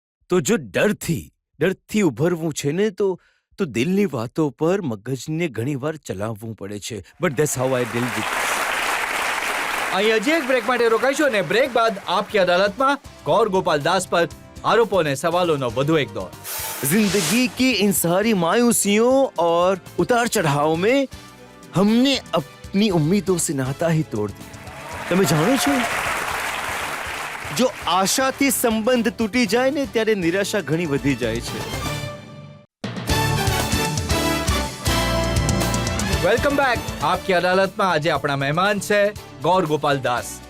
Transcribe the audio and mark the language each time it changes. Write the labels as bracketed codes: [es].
[gu] તો જો ડરથી ઉભરવું છે ને, તો દિલની વાતો પર મગજને ઘણીવાર ચલાવવું પડે છે. [en] But that's how I deal with. [gu] અહીં હજી એક બ્રેક માટે રોકાઈશું અને બ્રેક બાદ આપકી અદાલતમાં ગૌર ગોપાલ દાસ પર આરોપો અને સવાલોનો વધુ એક દौर. [hi] जिंदगी की इन सारी मायूसियों और उतार चढ़ाव में हमने अपनी उम्मीदों से नाता ही तोड़ दिया. [gu] તમે જાણો છો, જો આશાથી સંબંધ તૂટી જાય ને, ત્યારે નિરાશા ઘણી વધી જાય છે. Welcome back. આપકી અદાલતમાં આજે આપણા મહેમાન છે ગૌર ગોપાલ દાસ.